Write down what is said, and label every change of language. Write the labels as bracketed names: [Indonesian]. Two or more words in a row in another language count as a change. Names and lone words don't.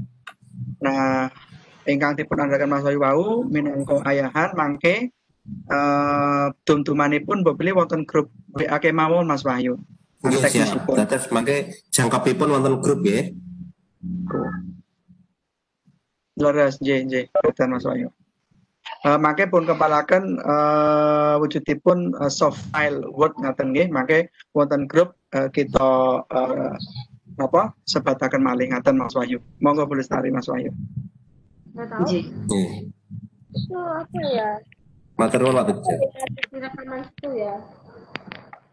[Javanese] Nah, ingkang dipun andharaken Mas Wahyu wau minangka ayahan mangke tum-tumanipun mbok bilih wonten grup WA kemawon Mas Wahyu. Nggih siap. Dados mangke jangkepipun wonten grup nggih. Leres nggih boten Mas Wahyu. Mangke pun kepalaken wujudipun soft file Word ngaten nggih mangke wonten grup kita sebataken malih ngaten Mas Wahyu. Monggo Bu Lestari Mas Wahyu. Nggih. [Indonesian] Itu apa ya? [Javanese] Matur nuwun Pak Tukijo. [Indonesian] Rekaman itu ya.